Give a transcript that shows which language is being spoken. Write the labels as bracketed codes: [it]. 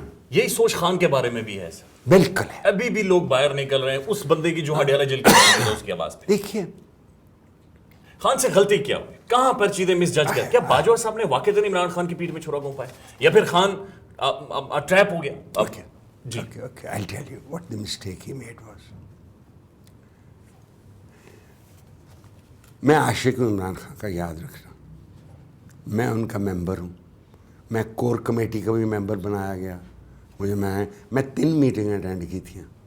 [ur] یہی سوچ خان کے بارے میں بھی ہے سر. بالکل ہے. ابھی بھی لوگ باہر نکل رہے ہیں اس بندے کی جو ہڈیالہ جیل کی اس کی آواز پہ. دیکھیے خان سے غلطی کیا ہوئی، کہاں پر چیزیں مس جج کر، کیا باجوہ صاحب نے واقعی عمران خان کی پیٹھ میں چھرا گھونپا ہے یا پھر خان ٹریپ ہو گیا؟ Okay جی okay [en] I'll tell you what the mistake he made was. [ur] میں عاشق ہوں عمران خان کا، یاد رکھنا. میں ان کا ممبر ہوں، میں کور کمیٹی کا بھی ممبر بنایا گیا مجھے. میں 3 میٹنگیں اٹینڈ کی تھیں.